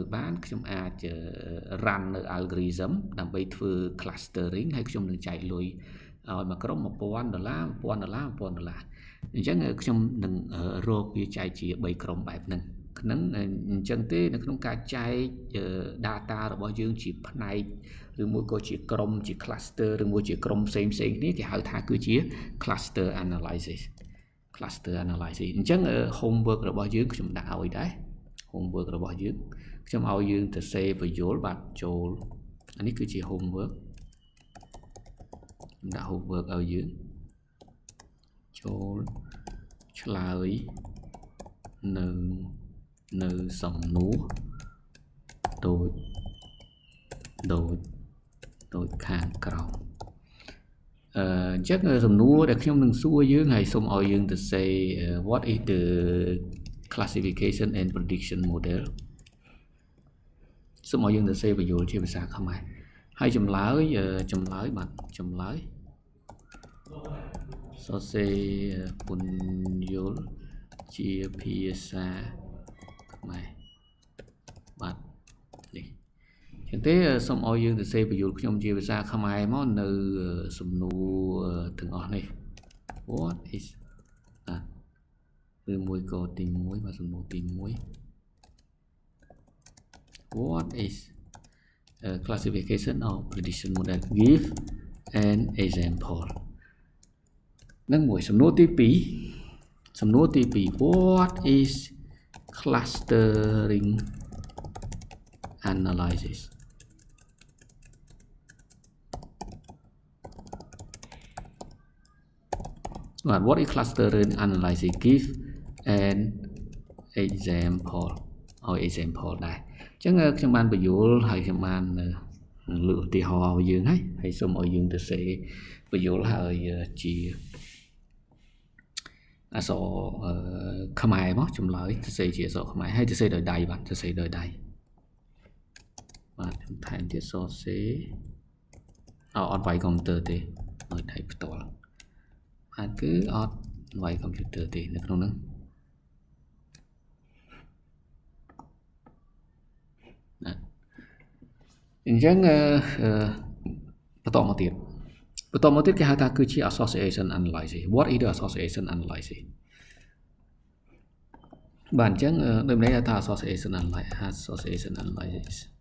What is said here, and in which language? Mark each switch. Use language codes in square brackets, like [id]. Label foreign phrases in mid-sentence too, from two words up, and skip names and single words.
[km] run នៅ algorithm ដើម្បីធ្វើ clustering ហើយខ្ញុំនឹងចែកលុយឲ្យមួយក្រុម$1,000 អញ្ចឹងខ្ញុំនឹងរកវា ចែកជា3ក្រុមបែបហ្នឹងអញ្ចឹងទេនៅក្នុងការចែក data របស់យើងជាផ្នែកឬមួយក៏ជាក្រុមជា cluster ឬមួយជាក្រុមផ្សេងគ្នាគេហៅថាគឺជា [en] cluster analysis [km] អញ្ចឹង homework របស់យើងខ្ញុំដាក់ឲ្យដែរ homework របស់យើងខ្ញុំឲ្យយើងទៅសេពយល់បាទចូលអានេះគឺជា homework ខ្ញុំដាក់ homework ឲ្យយើងចូលឆ្លើយនៅសំណួរដូចខាងក្រោមអញ្ចឹងសំណួរដែលខ្ញុំនឹងសួរយើងហើយសូមឲ្យយើងទៅ [en] say what is the classification and prediction model [km] សូមឲ្យយើងទៅ say បញ្យល់ជាភាសាខ្មែរហើយចម្លើយបាទចម្លើយសរសេរពន្យល់ជាភាសាខ្មែរបាទនេះចឹងទេសូមឲ្យយើងទៅសេបញ្យល់ខ្ញុំជាភាសាខ្មែរមកនៅសំណួរទាំងអស់នេះ [en] what is [km] ឬមួយក៏ទី1បាទសំណួរទី1 [en] what is classification of prediction model give an example [km] នឹងមួយសំណួរទី 2 [en] what is clustering analysis what is clustering analysis give an example [km] ឲ្យ example ដែរអញ្ចឹងខ្ញុំបានបញ្យល់ហើយខ្ញុំបានលើកឧទាហរណ៍ឲ្យយើងហើយសូមឲ្យយើងទៅសេបញ្យល់ហើយជា អក្សរខ្មែរមកចម្លើយទៅសេជាអក្សរខ្មែរហើយទៅសេដោយដៃបាទទៅសេដោយដៃបាទខ្ញុំថែមទៀតសរសេរអត់វាយកុំព្យូទ័រទេដោយដៃផ្ទាល់បាទគឺអត់វាយកុំព្យូទ័រទេនៅក្នុងហ្នឹង អញ្ចឹងបន្តមកទៀតគេហៅថាគឺជា [en] association analysis what is the association analysis [km] បាទអញ្ចឹងដូចន័យថា [en] association analysis